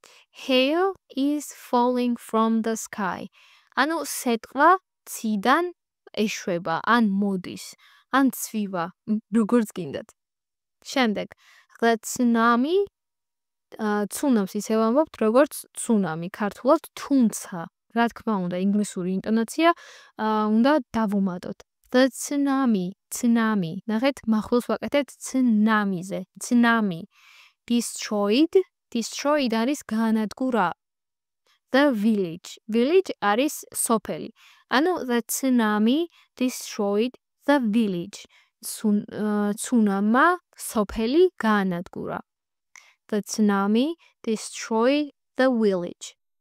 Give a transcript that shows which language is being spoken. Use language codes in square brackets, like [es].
[en] Hail is falling from the sky. [ka] ანუ სეტყვა ციდან ეშვება, ან მოდის, ან ცვივა, როგორც გინდათ. შემდეგ. [en] The tsunami [ka] ცუნამს ისევ ამბობთ, როგორც ცუნამი, ქართულად თუმცა. რა თქმა უნდა, ინგლისური ინტონაცია უნდა დავუმატოთ. [en] The tsunami, tsunami. [ka] ნახეთ, მახვილს ვაკეთებთ ცნამიზე. Tsunami. Destroyed არის განადგურა. The village. [en] Village [ka] არის სოფელი. ანუ [en] the tsunami destroyed the village. [ka] ცუნამმა სოფელი განადგურა. [en] The tsunami destroyed the village.